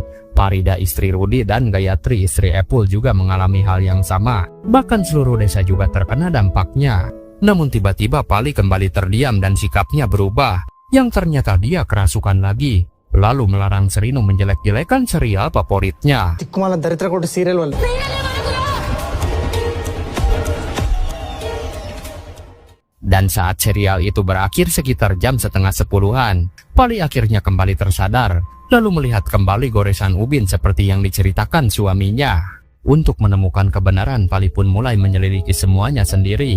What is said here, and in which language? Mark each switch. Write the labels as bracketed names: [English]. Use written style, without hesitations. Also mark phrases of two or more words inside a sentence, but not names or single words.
[Indonesian] Parida istri Rudi dan Gayatri istri Epul juga mengalami hal yang sama. Bahkan seluruh desa juga terkena dampaknya. Namun tiba-tiba Pali kembali terdiam dan sikapnya berubah, yang ternyata dia kerasukan lagi. Lalu melarang Srinu menjelek-jelekan serial favoritnya. [Telugu] Malah దరిద్ర కొట్టు సీరియల్ వల్ల [Indonesian] Dan saat serial itu berakhir sekitar jam setengah 10-an, Pali akhirnya kembali tersadar, lalu melihat kembali goresan ubin seperti yang diceritakan suaminya. Untuk menemukan kebenaran, Pali pun mulai menyelidiki semuanya sendiri.